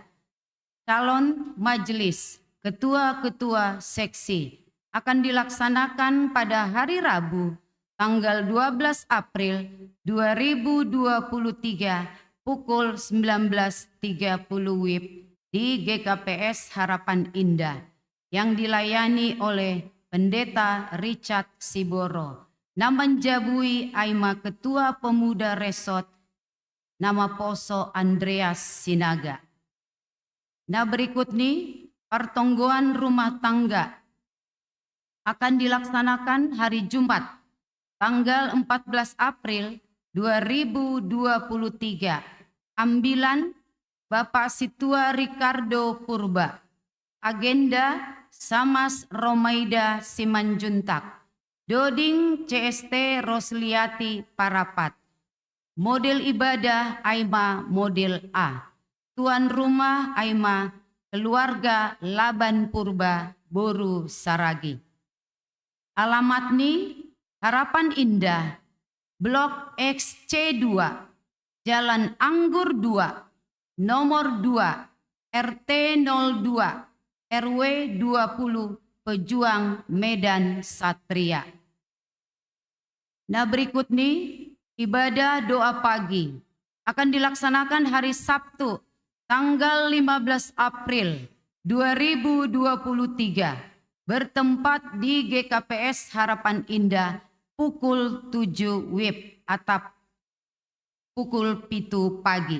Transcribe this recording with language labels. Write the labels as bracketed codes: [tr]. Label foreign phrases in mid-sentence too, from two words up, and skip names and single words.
[id] Calon majelis ketua-ketua seksi akan dilaksanakan pada hari Rabu tanggal 12 April 2023 pukul 19.30 WIB di GKPS Harapan Indah yang dilayani oleh Pendeta Richard Siboro. [bts] Nama menjabui aima [id] Ketua Pemuda Resort nama Poso Andreas Sinaga. Nah berikut nih pertonggoan rumah tangga akan dilaksanakan hari Jumat tanggal 14 April 2023. Ambilan Bapak Situa Ricardo Purba. Agenda Samas Romaida Simanjuntak. Doding CST Rosliati Parapat. Model ibadah Aima model A. Tuan rumah Aima keluarga Laban Purba Boru Saragi. Alamat ni Harapan Indah Blok XC2 Jalan Anggur 2 Nomor 2 RT 02 RW 20 pejuang Medan Satria. Nah berikut nih ibadah doa pagi akan dilaksanakan hari Sabtu tanggal 15 April 2023 bertempat di GKPS Harapan Indah pukul 7 WIB atau pukul 7 pagi.